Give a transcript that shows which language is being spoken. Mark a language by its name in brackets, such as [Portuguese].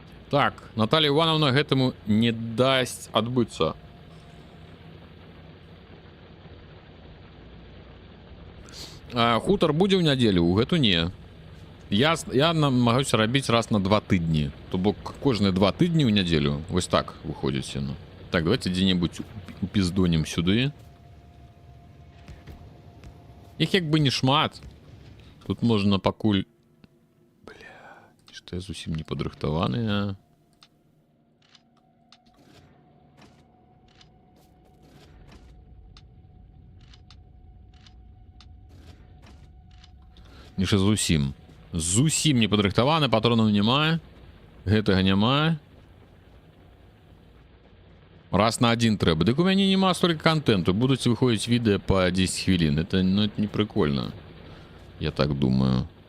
[Belarusian] Так, Наталья Ивановна гэтаму не дасць адбыцца. Хутар будзе ў нядзелю, у гэту не. Я намагаюся рабіць раз на 2 тыдні. То бок кожныя 2 тыдні ў нядзелю. Вось так выходзіць яно. Так, давайте дзе-небудзь упіздонем сюды. Іх як бы не шмат. Тут можна пакуль... Бля, што я зусім не падрыхтаваны. Ніша зусім не падрыхтаваны, патронаў няма, гэтага няма. Раз на 1 трэба. Дык у мяне няма столькі контенту, будуць выходзіць відэа по 10 хвілін. [Russian] Это не прикольно, я так думаю.